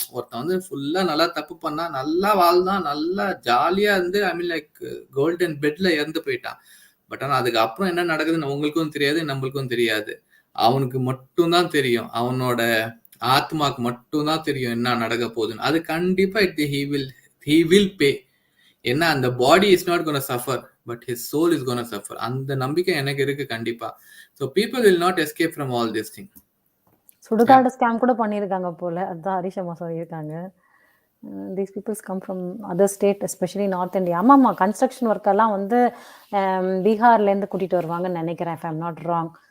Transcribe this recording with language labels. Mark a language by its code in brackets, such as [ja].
[ta] ஒருத்தன் வந்து ஃபுல்லா நல்லா தப்பு பண்ணா, நல்லா வாழ்ந்தான், நல்லா ஜாலியா இருந்து [en] I mean like golden [ta] பெட்ல இறந்து போயிட்டான். பட் ஆனா அதுக்கப்புறம் என்ன நடக்குதுன்னு உங்களுக்கும் தெரியாது, நம்மளுக்கும் தெரியாது. அவனுக்கு மட்டும்தான் தெரியும், அவனோட ஆத்மாக்கு மட்டும்தான் தெரியும் என்ன நடக்க போகுதுன்னு. அது கண்டிப்பா [en] he will pay. [ta] என்ன அந்த [en] Body is not gonna suffer, but his soul is gonna suffer. [ta] அந்த நம்பிக்கை எனக்கு இருக்கு கண்டிப்பா. [en] So people will not escape from all this thing. [ta] சுடுகாடு ஸ்கேம் கூட பண்ணியிருக்காங்க போல, அதுதான் ஹரிஷ் அம்மா சொல்லியிருக்காங்க. [en] These peoples come from other state, especially north India. [ta] ஆமாம்மா, கன்ஸ்ட்ரக்ஷன் ஒர்க்கெல்லாம் வந்து பீகார்லேருந்து கூட்டிகிட்டு வருவாங்கன்னு நினைக்கிறேன், [en] If I'm not wrong.